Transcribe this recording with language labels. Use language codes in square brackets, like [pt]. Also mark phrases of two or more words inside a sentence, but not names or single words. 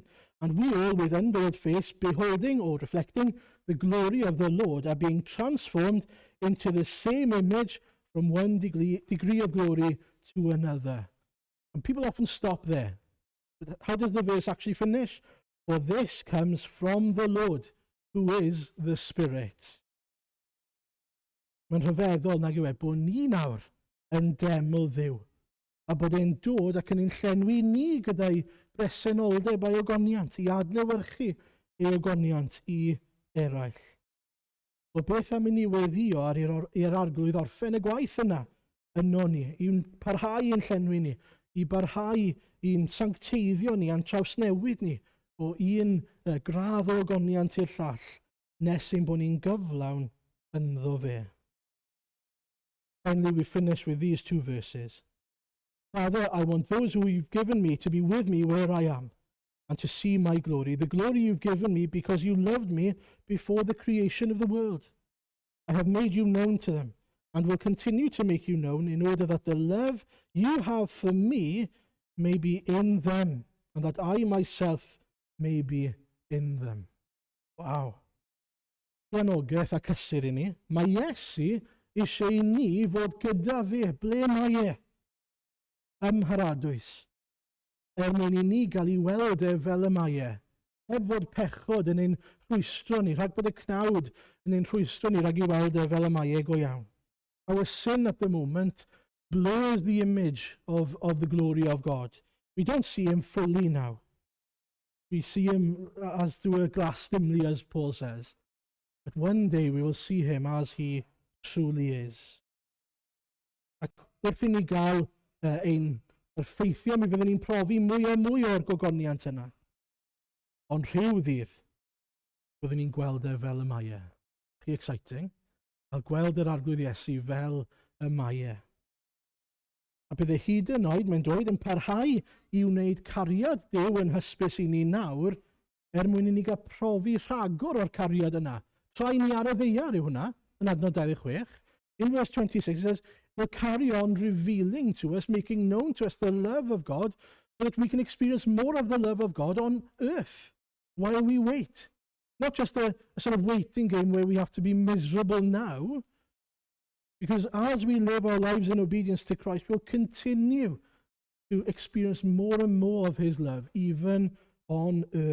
[en] And we all, with unveiled face, beholding or reflecting the glory of the Lord, are being transformed into the same image from one degree of glory to another. And people often stop there. But how does the verse actually finish? For this comes from the Lord, who is the Spirit. [cy] Mae'n rhyfeddol nag yw bod ni nawr yn deml Dduw, a bod e'n dod ac yn ein llenwi ni gyda'i bresenoldeb a'i ogoniant, i adlewyrchu ei ogoniant i eraill. O beth am i ni weddio ar i'r arglwydd orffen y gwaith yna yno ni, i'n parhau i'n llenwi ni, i barhau i'n sancteiddio ni, a'n trawsnewid ni o un gradd o ogoniant i'r llall, nes ein bod ni'n gyflawn ynddo fe. [en] Finally, we finish with these two verses. Father, I want those who you've given me to be with me where I am, and to see my glory, the glory you've given me because you loved me before the creation of the world. I have made you known to them, and will continue to make you known, in order that the love you have for me may be in them, and that I myself may be in them. [cy] Wow. Anogaeth a cysur i ni. Mae Iesu eisiau i ni fod gyda fe, ble mae e? Ymharadwys. Mwyn i ni gael ei weld e fel y mae e. Heb fod pechod yn ein rhwystro ni, rhag bod y cnawd yn ein rhwystro ni, rhag ei weld e fel y mae e go iawn. [en] Our sin at the moment blurs the image of the glory of God. We don't see him fully now. We see him as through a glass dimly, as Paul says. But one day we will see him as he truly is. [cy] Ac wrth i ni gael ein effeithio, mi fyddwn ni'n profi mwy a mwy o'r gogoniant yna. Ond rhyw ddydd, byddwn ni'n gweld e fel y mae e. Chi exciting? A gweld yr arglwydd Iesu fel y mae e. A bydd e hyd yn oed, mae'n dweud, yn parhau i wneud cariad Duw yn hysbys i ni nawr, mwyn i ni gael profi rhagor o'r cariad yna. Tra i ni ar y ddeiar yw hwnna, yn adnod 26. [en] In verse 26 it says, will carry on revealing to us, making known to us the love of God, so that we can experience more of the love of God on earth while we wait. Not just a sort of waiting game where we have to be miserable now, because as we live our lives in obedience to Christ, we'll continue to experience more and more of his love, even on earth.